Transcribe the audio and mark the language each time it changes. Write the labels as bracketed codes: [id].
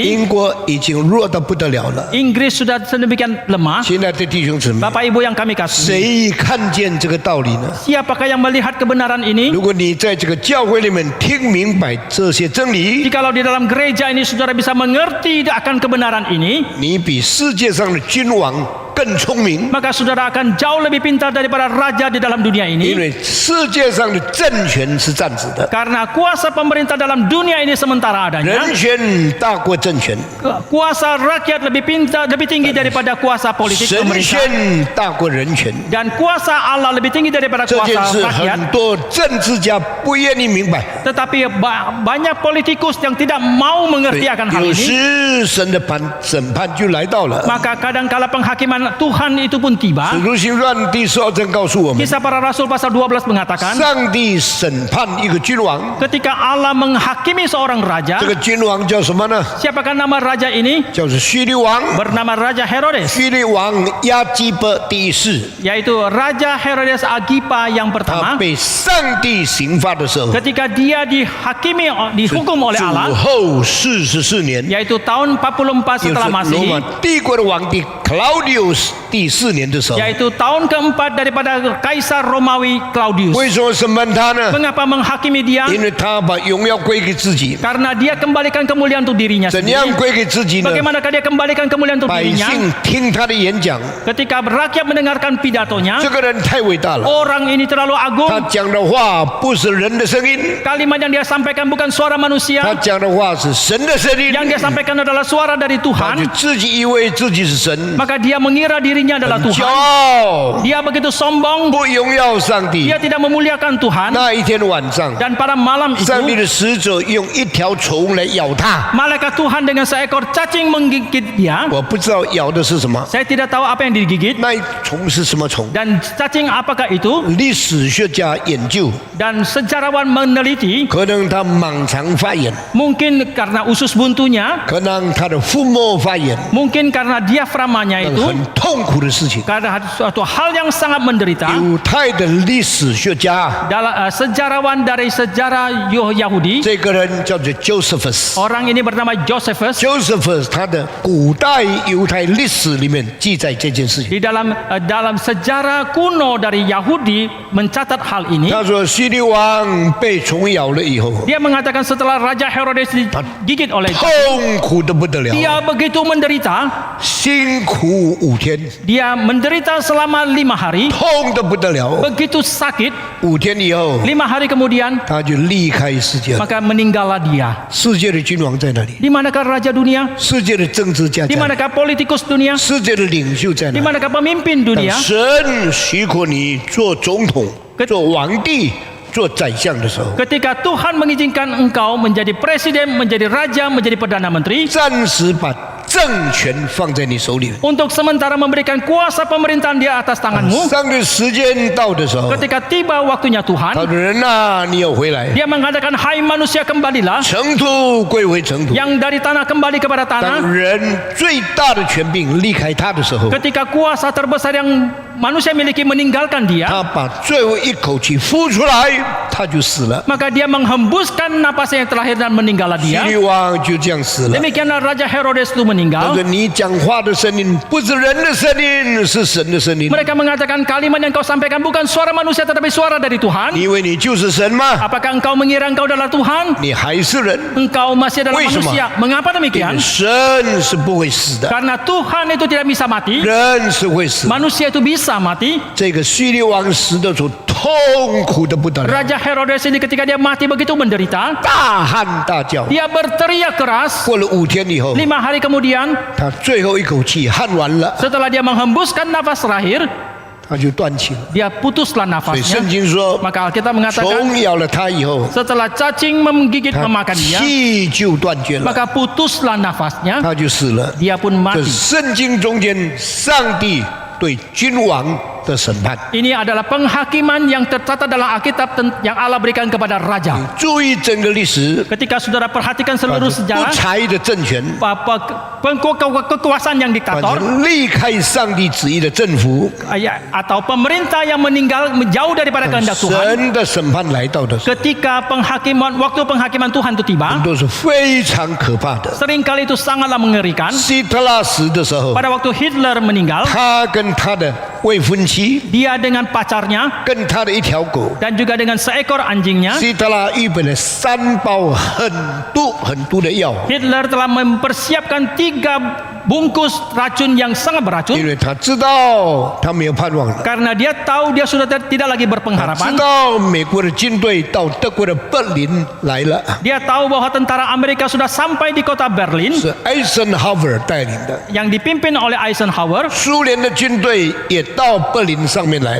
[zh] 英国已经弱得不得了了。 [id] Inggris sudah sedemikian lemah. [zh] 亲爱的弟兄姊妹， [id] Bapak Ibu yang kami kasih, [zh] 谁看见这个道理呢？ [id] siapakah yang melihat kebenaran ini? [zh] 如果你在这个教会里面听明白这些真理， [id] Jikalau di dalam gereja ini saudara bisa mengerti akan kebenaran ini, [zh] 你比世界上的君王更聪明， [id] maka saudara akan jauh lebih pintar daripada raja di dalam dunia [zh] 因 [id] ini. [zh] 为世界上的政权是暂时的， [id] Karena kuasa pemerintah dalam dunia ini sementara adanya. [zh] 人权大过政权， [id] Kuasa rakyat lebih pintar, lebih tinggi daripada kuasa politik [zh] 神 [id] pemerintah. [zh] 权大过人权。 [id] Dan kuasa Allah lebih tinggi daripada [zh] 这件 [id] kuasa [zh] 事 [id] rakyat. [zh] 很多政治家不愿意明白， [id] Tetapi banyak politikus yang tidak mau mengerti akan hal [zh] 有 [id] ini. [zh] 时神的审判就来到了。 [id] Maka kadangkala penghakiman Tuhan itu pun tiba. [zh] 使徒行传第12章告诉我们， [id] Kisah para Rasul pasal 12 mengatakan, [zh] 上帝审判一个君王， [id] ketika Allah menghakimi seorang raja, [zh] 这个君王叫什么呢？ [id] siapakah nama raja ini? [zh] 叫做叙利王。 [id] Bernama Raja Herodes, [zh] 叙利王亚基波第一世， [id] yaitu Raja Herodes Agrippa yang [zh] 他 [id] pertama. [zh] 被上帝刑罚的时候， [id] Ketika dia dihukum oleh [zh] 主 [id] Allah, [zh] 后44年， [id] yaitu tahun 44 [zh] 就 [id] setelah [zh] 是罗 [id] Masehi, [zh] 马帝国的皇帝 Claudius 第4年的时候， [id] yaitu tahun keempat daripada Kaisar Romawi Claudius. [zh] 为什么审判他呢？ [id] Mengapa menghakimi dia? [zh] 因为他把荣耀归给自己。 [id] Karena dia kembalikan kemuliaan untuk dirinya [zh] 怎样 [id] sendiri. [zh] 归给自己呢？ [id] Bagaimanakah dia kembalikan kemuliaan untuk [zh] 百 [id] dirinya? [zh] 姓听他的演讲， [id] Ketika rakyat mendengarkan pidatonya, [zh] 这个人太伟大了， [id] orang ini terlalu [zh] 他 [id] agung. [zh] 讲的话不是人的声音， [id] Kalimat yang dia sampaikan bukan suara [zh] 他 [id] manusia. [zh] 讲的话是神的声音。 [id] Yang dia sampaikan adalah suara dari [zh] 他就 [id] Tuhan. [zh] 自己以为自己是神， [id] Maka dia mengira dirinya adalah [zh] 骄 [id] Tuhan. [zh] 傲， [id] Dia begitu sombong. [zh] 不荣耀上帝。 [id] Dia tidak memuliakan Tuhan. [zh] 那一天晚上， [id] Dan pada malam [zh] 上帝 [id] itu, [zh] 的使者用一条虫来咬他， [id] malaikat Tuhan dengan seekor cacing menggigit dia. [zh] 我不知道咬的是什么， [id] Saya tidak tahu apa yang digigit. [zh] 那虫是什么虫？ [id] Dan cacing apakah itu? [zh] 历史学家研究， [id] Dan sejarawan meneliti, [zh] 可能他盲肠发炎， [id] mungkin karena usus buntunya, [zh] 可能他的腹膜发炎， [id] mungkin karena diaframanya [zh] 等 [id] itu, [zh] 很痛苦的事情。 [id] karena suatu hal yang sangat menderita. [zh] 犹太的历史学家， [id] Sejarawan dari sejarah Yahudi, [zh] 这个人叫做 Josephus。 [id] orang ini bernama Josephus. [zh] Josephus 他的古代犹太历史里面记载这件事情。 [id] Di dalam sejarah kuno dari Yahudi mencatat hal ini. [zh] 他说，希律王被虫咬了以后， [id] Dia mengatakan setelah Raja Herodes digigit oleh [zh] 痛苦的不得了， [id] dia begitu menderita. [zh] 辛苦5天， [id] Dia menderita selama 5 hari. [zh] 痛的不得了。 [id] Begitu sakit, [zh] 5天以后， [id] 5 hari kemudian [zh] 他就离开世界了。 [id] maka meninggallah dia. [zh] 世界的君王在哪里？ [id] Di manakah raja dunia? [zh] 世界的政治家 [id] Di [zh] 在哪里？ [id] manakah politikus dunia? [zh] 世界的领袖在 [id] Di [zh] 哪里？ [id] manakah pemimpin [zh] 等 [id] dunia? [zh] 神许可你做总统、做皇帝、做宰相的时候， [id] Ketika Tuhan mengizinkan engkau menjadi presiden, menjadi raja, menjadi perdana menteri, [zh] 暂时把政权放在你手里。 [id] untuk sementara memberikan kuasa pemerintahan di atas tanganmu. [zh] 上帝时间到的时候， [id] Ketika tiba waktunya [zh] 他 [id] Tuhan, [zh] 说：“人啊，你要回来， [id] Dia mengatakan, hai manusia kembalilah, [zh] 尘土归回尘土。 [id] yang dari tanah kembali kepada [zh] 当 [id] tanah. [zh] 人最大的权柄离开他的时候， [id] Ketika kuasa terbesar yang manusia miliki meninggalkan dia, [zh] 他把最后一口气呼出来，他就死了。 [id] maka dia menghembuskan napasnya yang terakhir dan meninggallah [zh] 希 [id] dia. [zh] 律王就这样死了。 [id] Demikianlah Raja Herodes itu [zh] 他 [id] meninggal. [zh] 说：“你讲话的声音不是人的声音，是神的声音。 [id] Mereka mengatakan kalimat yang kau sampaikan bukan suara manusia tetapi suara dari Tuhan. [zh] 你以为你就是神吗？ [id] Apakah engkau mengira engkau adalah Tuhan? [zh] 你还是人。 [id] Engkau masih adalah [zh] 为什么？ [id] manusia. Mengapa [zh] 因为 [id] demikian? [zh] 神是不会死的， [id] Karena Tuhan itu tidak bisa mati, [zh] 人是会死的。 [id] manusia itu bisa mati. [zh] 这个希律王死的时候痛苦的不得了， [id] Raja Herodes ini ketika dia mati begitu menderita, [zh] 大喊大叫。 [id] dia berteriak keras. [zh] 过了5天以后， [id] 5 hari kemudian, [zh] 他最后一口气喊完了， [id] setelah dia menghembuskan nafas terakhir, [zh] 他就断气了。 [id] dia putuslah [zh] 所以圣 [id] nafasnya. [zh] 经说， [id] Maka Alkitab mengatakan, [zh] 虫咬了他以后， [id] setelah cacing menggigit [zh] 他 [id] memakan dia, [zh] 气就断绝了， [id] maka putuslah nafasnya, [zh] 他就死了。 [id] dia pun [zh] 这 [id] mati. [zh] 圣经中间上帝对君王的审判。 [id] Ini adalah penghakiman yang tercatat dalam Alkitab yang Allah berikan kepada raja. [zh] 注意整个历史， [id] Ketika saudara perhatikan seluruh [zh] 不 [id] sejarah, [zh] 才的政权， [id] kekuasaan yang [zh] 反 [id] diktator [zh] 正离开上帝旨意的政府， [id] atau pemerintah yang meninggal jauh daripada kehendak Tuhan. [zh] 神的审判来到的时候， [id] Ketika waktu penghakiman Tuhan itu tiba, [zh] 都是非常可怕的。 [id] seringkali itu sangatlah mengerikan. [zh] 希特拉死的时候， [id] Pada waktu Hitler meninggal, [zh] 他跟他的未婚妻， [id] dia dengan pacarnya [zh] 跟他的一条狗， [id] dan juga dengan seekor anjingnya, [zh] 希特拉预备了3包很毒的药， [id] Hitler telah mempersiapkan 3 bungkus racun yang sangat [zh] 因 [id] beracun [zh] 为他知道他没有盼望了。 [id] karena dia tahu dia sudah tidak lagi [zh] 他知 [id] berpengharapan. [zh] 道美国的军队到德国的柏林来了， [id] Dia tahu bahwa tentara Amerika sudah sampai di kota Berlin [zh] 是艾森豪威尔带领的。 [id] yang dipimpin oleh Eisenhower [zh] 苏联的军队也到柏林上面来